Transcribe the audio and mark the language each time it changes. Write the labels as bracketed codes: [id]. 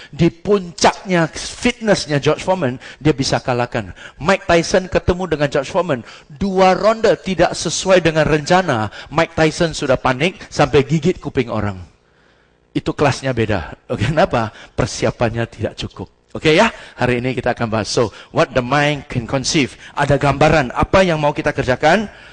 [id] Di puncaknya fitnessnya George Foreman, dia bisa kalahkan. Mike Tyson ketemu dengan George Foreman. 2 ronde tidak sesuai dengan rencana. Mike Tyson sudah panik sampai gigit kuping orang. Itu kelasnya beda. Oke, kenapa? Persiapannya tidak cukup. Oke ya, hari ini kita akan bahas. [en] So, what the mind can conceive. [id] Ada gambaran apa yang mau kita kerjakan.